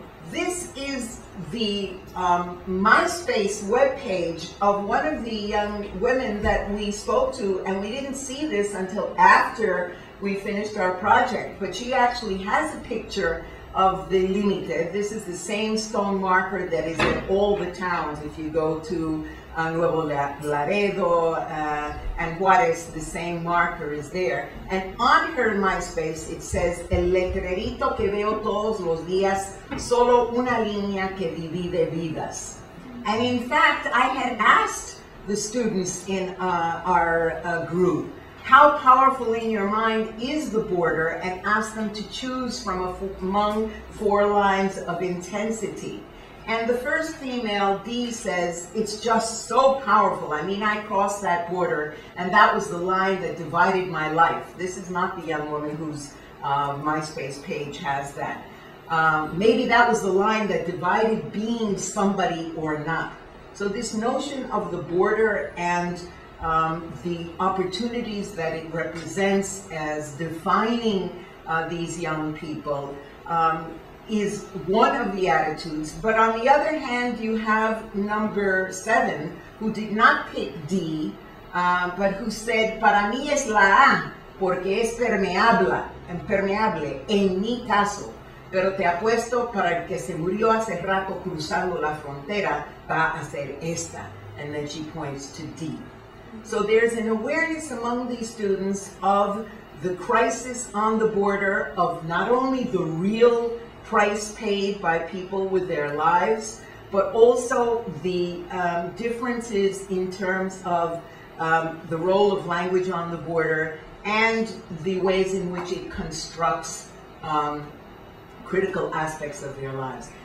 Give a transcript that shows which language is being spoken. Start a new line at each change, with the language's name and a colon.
English: This is the MySpace webpage of one of the young women that we spoke to, and we didn't see this until after we finished our project, but she actually has a picture of the Límite. This is the same stone marker that is in all the towns. If you go to Nuevo Laredo and Juárez, the same marker is there.
Spanish: And on her MySpace, it says, el letrerito que veo todos los días, solo una línea que divide vidas.
English: And in fact, I had asked the students in our group, how powerful in your mind is the border, and asked them to choose from among 4 lines of intensity. And the first female, D, says, it's just so powerful. I mean, I crossed that border, and that was the line that divided my life. This is not the young woman whose MySpace page has that. Maybe that was the line that divided being somebody or not. So this notion of the border and the opportunities that it represents as defining these young people is one of the attitudes.
Spanish: But on the other hand, you have number 7, who did not pick D, but who said, para mí es la A, porque es permeable en mi caso, pero te apuesto para el que se murió hace rato cruzando la frontera va a ser esta.
English: And then she points to D. So there's an awareness among these students of the crisis on the border, of not only the real price paid by people with their lives, but also the differences in terms of the role of language on the border and the ways in which it constructs critical aspects of their lives.